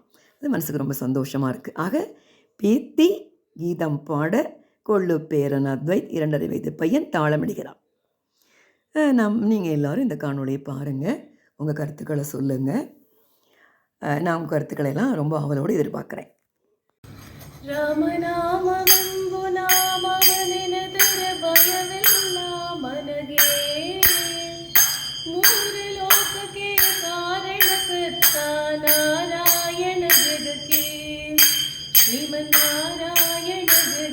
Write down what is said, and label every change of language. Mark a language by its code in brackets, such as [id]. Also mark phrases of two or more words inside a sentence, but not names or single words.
[ta] அது மனசுக்கு ரொம்ப சந்தோஷமாக இருக்குது. ஆக பேத்தி கீதம் பாட, கொள்ளு பேரன் அத்வைத் 2.5 வயது பையன் தாளமிடுகிறான். நீங்கள் எல்லோரும் இந்த காணொளியை பாருங்கள், உங்கள் கருத்துக்களை சொல்லுங்கள். நான் உங்கள் கருத்துக்களெல்லாம் ரொம்ப ஆவலோடு எதிர்பார்க்குறேன். [kn] ರಾಮನಾಮವೆಂಬು ನಾಮವನೆನೆದರೆ ಭಯವಿಲ್ಲ ಮನಗೆ, ಮೂರು ಲೋಕಕ್ಕೆ ಕಾರಣಕರ್ತ ನಾರಾಯಣ ಜಗಕ್ಕೆ, ಶ್ರೀಮನ್ನಾರಾಯಣ